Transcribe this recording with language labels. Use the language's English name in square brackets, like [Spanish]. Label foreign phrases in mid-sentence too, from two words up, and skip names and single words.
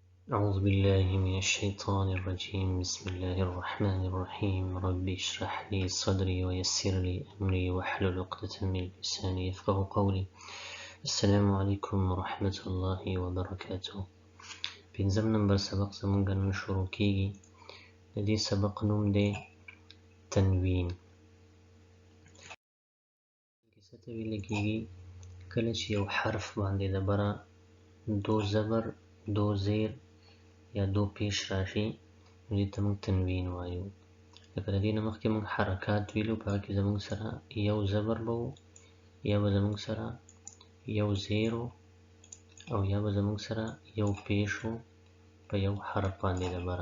[Arabic] أعوذ بالله من الشيطان الرجيم. بسم الله الرحمن الرحيم. رب اشرح لي صدري ويسر لي أمري واحلل عقدة من لساني يفقهوا قولي. السلام عليكم ورحمة الله وبركاته. [Pashto] پنځم نمبر سبق زمونږ نن شروع کیږي. د دې سبق نوم دی تنوین. کیسه ته ویل کیږي کله چې یو حرف باندې د بره دو زبر، دو زیر یا دو پیش راشي نو دې ته موږ تنوین وایو. لکه د دې نه مخکې موږ حرکات ویلو، په هغه کې زموږ سره یو زبر به و، یا به زموږ سره یو زیر و، او یا به زموږ سره یو پیش و په یو حرف باندې د بره.